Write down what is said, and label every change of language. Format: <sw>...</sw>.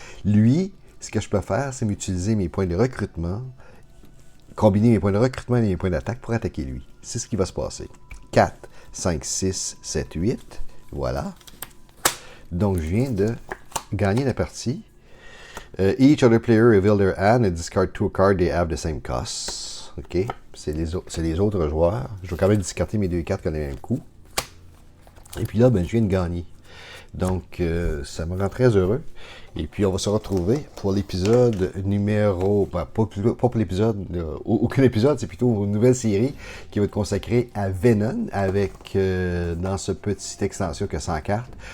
<fr>Lui, ce que je peux faire, c'est m'utiliser mes points de recrutement, combiner mes points de recrutement et mes points d'attaque pour attaquer lui. C'est ce qui va se passer. 4, 5, 6, 7, 8. Voilà. Donc, je viens de gagner la partie.</fr> <en>Each other player reveal their hand and discard 2 cards they have the same cost. OK.</en> <fr>C'est les autres joueurs. Je vais quand même discarter mes 2 cartes qui ont le même coup. Et puis là, ben, je viens de gagner. Donc, ça me rend très heureux. Et puis, on va se retrouver pour l'épisode numéro... Pas pour l'épisode, aucun épisode, c'est plutôt une nouvelle série qui va être consacrée à Venom, avec, dans ce petit extension que 100 cartes.</fr>